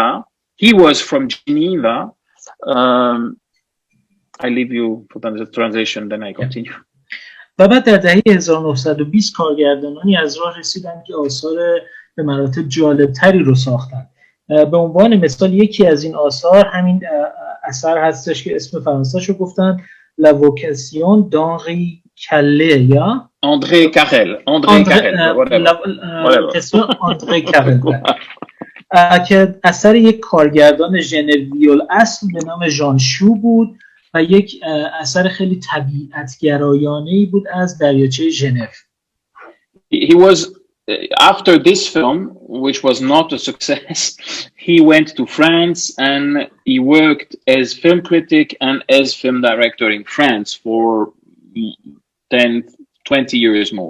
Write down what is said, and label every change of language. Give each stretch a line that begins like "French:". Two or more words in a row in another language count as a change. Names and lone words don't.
English: He was from Geneva. I leave you for the translation, then I continue.
Persian: و بعد در دهه 1920 کارگردانانی از راه رسیدن که آثار به مراتب جالبتری رو ساختن. به عنوان مثال یکی از این آثار همین اثر هستش که اسم فرانسه‌شو گفتن La Vocation d'Henri Calais یا André Carrel. André Carrel که اثر یک کارگردان ژنویل اصل به نام ژان شو بود و یک اثر خیلی طبیعت‌گرایانه‌ای بود از دریاچه ژنو.
English: He was after this film, which was not a success, he went to France and he worked as film critic and as film director in France for 10, 20 years more.